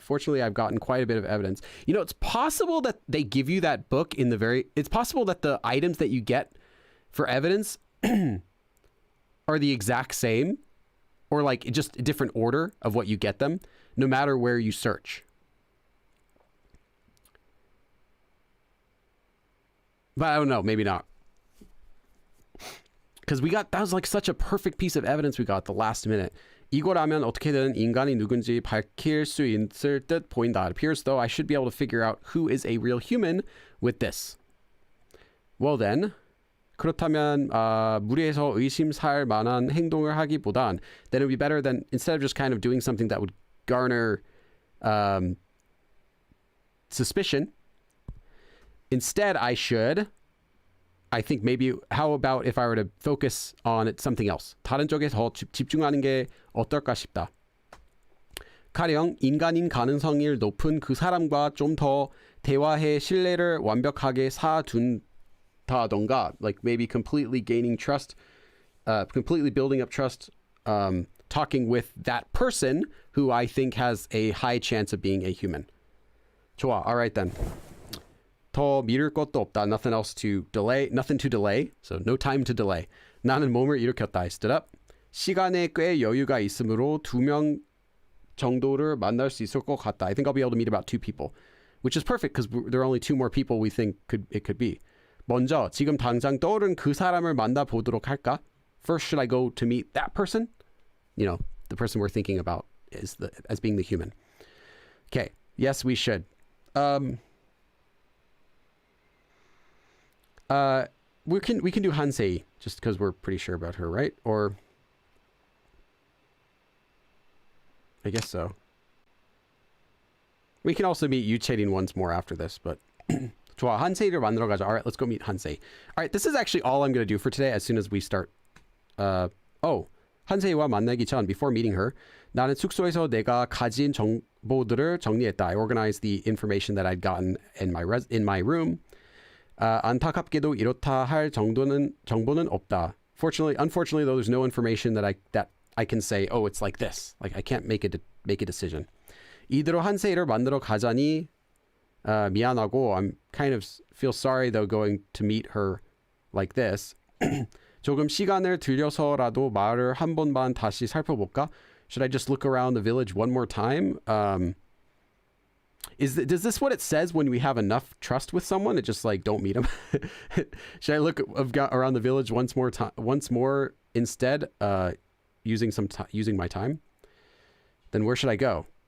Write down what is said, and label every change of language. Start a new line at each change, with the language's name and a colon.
English: Fortunately, I've gotten quite a bit of evidence. You know, it's possible that they give you that book it's possible that the items that you get for evidence are the exact same or like just a different order of what you get them, no matter where you search. But I don't know, maybe not. Because that was like such a perfect piece of evidence we got at the last minute.
Korean: 이거라면 어떻게든 인간이 누군지 밝힐 수 있을 듯 보인다.
English: It appears though I should be able to figure out who is a real human with this. Well then,
Korean: 그렇다면 무리해서 의심살 만한 행동을 하기보단
English: then it would be better than instead of just kind of doing something that would garner suspicion. Instead, I think maybe, how about if I were to focus on something else?
Korean: 다른 쪽에 더 집중하는 게 어떨까 싶다. 가령 인간인 가능성이 높은 그 사람과 좀 더 대화의 신뢰를 완벽하게 쌓아둔다던가,
English: like maybe completely gaining trust, completely building up trust, talking with that person who I think has a high chance of being a human.
Korean: 좋아.
English: All right then.
Korean: 더 미룰 것도 없다.
English: Nothing else to delay. Nothing to delay. So no time to delay.
Korean: 나는 몸을 일으켰다.
English: I stood up.
Korean: 시간에 꽤 여유가 있으므로 2명 정도를 만날 수 있을 것 같다.
English: I think I'll be able to meet about 2 people, which is perfect because there are only 2 more people we think it could be.
Korean: 먼저 지금 당장 떠오른 그 사람을 만나보도록 할까?
English: First, should I go to meet that person? You know, the person we're thinking about as being the human. Okay. Yes, we should. We can do Hansei just because we're pretty sure about her, right? Or I guess so. We can also meet Yucherin once more after this, but
Korean: 좋아. 한세이를 만나러 가자.
English: All right, let's go meet Hansei. All right, this is actually all I'm going to do for today as soon as we start.
Korean: 한세이와 만나기 전,
English: before meeting her,
Korean: 나는 숙소에서 내가 가진 정보들을 정리했다.
English: I organized the information that I'd gotten in my room.
Korean: 안타깝게도 이렇다 할 정보는 없다.
English: Unfortunately, though, there's no information that I can say, oh, it's like this. Like I can't make a decision.
Korean: 이대로 한세이를 만나러 가자니 미안하고,
English: I'm kind of feel sorry though going to meet her like this.
Korean: 조금 시간을 들여서라도 마을을 한 번만 다시 살펴볼까?
English: Should I just look around the village one more time? Does this what it says when we have enough trust with someone? It just like don't meet them. Should I look around the village once more instead, using my time? Then where should I go?